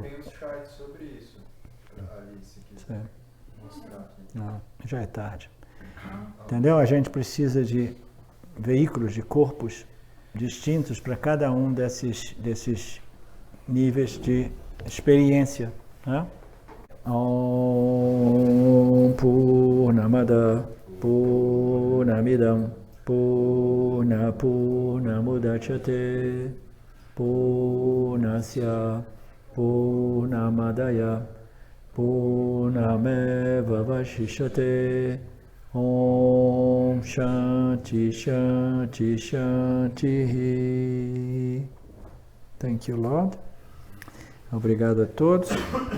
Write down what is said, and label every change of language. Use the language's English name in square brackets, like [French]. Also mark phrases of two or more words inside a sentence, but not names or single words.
[Portuguese] Tem uns charts sobre isso, ali, se quiser mostrar. Não, já é tarde. Entendeu? A gente precisa de veículos, de corpos distintos para cada um desses níveis de experiência. Né? [Sanskrit] Om Purnamada Purnamidam Purnamudachyate Purnasya Purnamadaya Purnameva Vashishyate Om Shanti Shanti Shanti. [English] Thank you, Lord. [Portuguese] Obrigado a todos.